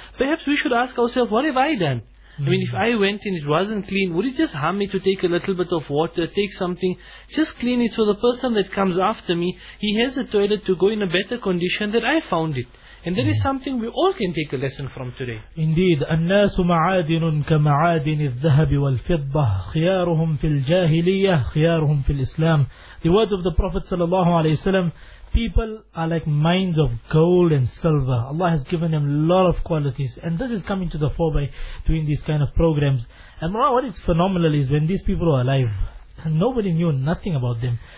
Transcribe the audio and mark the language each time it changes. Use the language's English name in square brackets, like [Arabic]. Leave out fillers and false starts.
[English] Perhaps we should ask ourselves, what have I done? I mean, if I went and it wasn't clean, would it just harm me to take a little bit of water, take something, just clean it so the person that comes after me, he has a toilet to go in a better condition than I found it. And that is something we all can take a lesson from today. [Arabic] Indeed, الناس معادن كمعادن الذهب والفضة خيارهم في الجاهلية خيارهم في الإسلام. [English] The words of the Prophet sallallahu alaihi wasallam, people are like mines of gold and silver. Allah has given them a lot of qualities. And this is coming to the fore by doing these kind of programs. And what is phenomenal is when these people were alive, nobody knew nothing about them.